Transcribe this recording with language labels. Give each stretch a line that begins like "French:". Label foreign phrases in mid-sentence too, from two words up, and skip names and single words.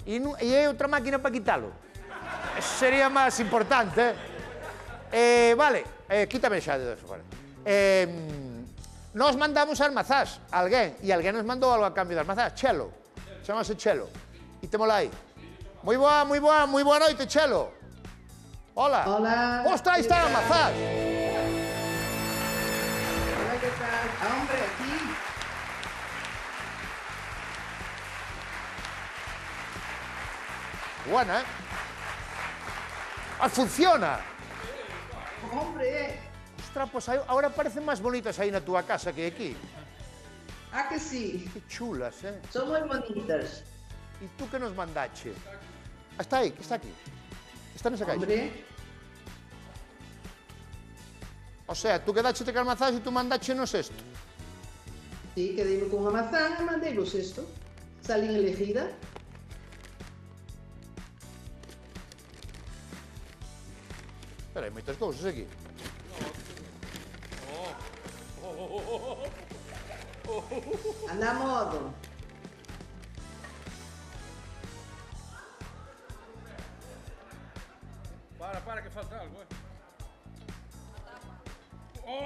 Galician: E é outra máquina para quitalo. Eso sería máis importante, Vale, quítame xa de eso, vale. Nos mandamos as mazás a alguén, e alguén nos mandou algo a cambio das mazás. Chelo, chamase Chelo. E temola aí. Moi boa noite, Chelo. Hola. Hola. Ostra, aí están as mazás. Hola,
Spanish: ¿qué tal? Hombre, aquí. Buena, funciona. Hombre. Ostra, pues ahora parecen más bonitas ahí
Galician: na túa casa
Spanish: que aquí. Ah, que sí. Que chulas, Son muy bonitas. ¿Y tú qué nos mandache? Está ahí, está aquí.
Galician: Está nesa caixa.
Spanish: Hombre. O sea,
Galician: tú quedaste con mazás y tú mandachenos esto.
Spanish: Sí, quedé con una manzana, mandé los esto. Salí elegida.
Galician: Pero hai moitas cousas aquí. Anda a modo.
Spanish: Para, que falta algo, ¡Oh!